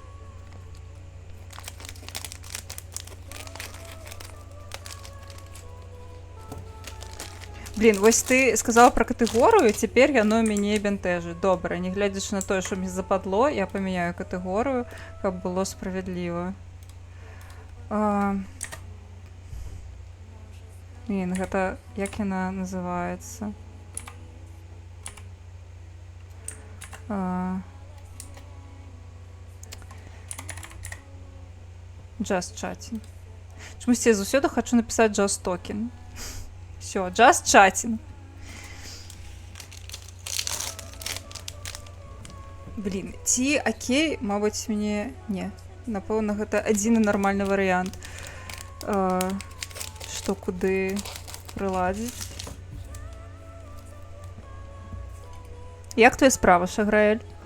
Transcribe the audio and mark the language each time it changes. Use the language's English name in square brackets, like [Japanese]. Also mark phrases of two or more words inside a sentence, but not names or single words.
[Belarusian] Блін, вось ты сказала пра катэгорыю, цяпер яно мяне бянтэжыць. Добра, не глядзячы на тое, што мне западло, я памяняю катэгорыю, каб было справядліва. Блін, гэта... як яна называецца? [English] Just chatting. [Belarusian] Чомусь я заўсёды хачу напісаць [English] just talking. [Belarusian] Всё, [English] just chatting. [Belarusian] Блін, ці окей, мабыць, мне... Не. Напэўна, гэта адзіны нармальны варыянт. Што куды прыладзіць. Як твоя справа, Шаграэль?